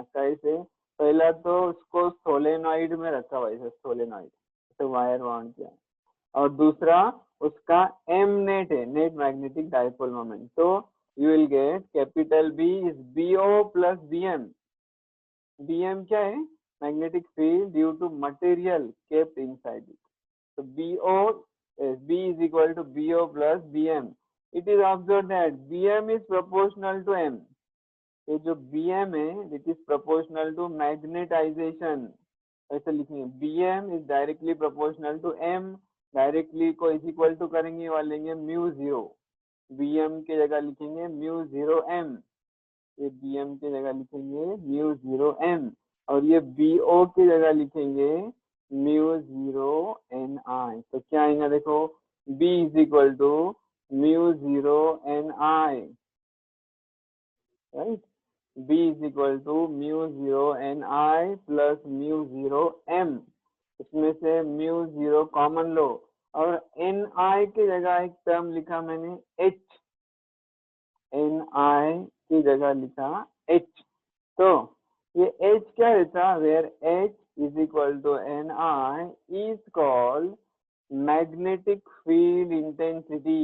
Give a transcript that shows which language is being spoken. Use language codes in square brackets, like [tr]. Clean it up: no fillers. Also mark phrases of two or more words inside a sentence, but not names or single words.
[hi] कैसे, पहला तो उसको सोलेनॉइड में रखा हुआ है, सोलेनॉइड तो [en] wire bound [hi] किया, और दूसरा उसका एम नेट है, [en] net magnetic dipole moment. तो you will get capital B is BO plus BM. BM [hi] क्या है, [en] magnetic field due to material kept inside it. तो B is equal to BO plus BM। It is observed that BM is proportional to M। [hi] ये जो BM है [en] it is proportional to magnetization। [hi] ऐसे लिखेंगे [en] BM is directly proportional to M। [hi] डायरेक्टली को [en] is equal to [hi] करेंगे और लेंगे mu0। BM के जगह लिखेंगे mu0M। ये BM के जगह लिखेंगे mu0M और ये BO की जगह लिखेंगे mu0Ni। तो क्या आएगा देखो, B [en] is equal to [hi] mu0Ni, राइट। [en] B is equal to mu0Ni plus mu0M. [hi] इसमें से mu0 कॉमन लो और Ni की जगह एक टर्म लिखा मैंने H। Ni की जगह लिखा H। तो ये H क्या रहता, [en] where H is equal to Ni is called magnetic field intensity.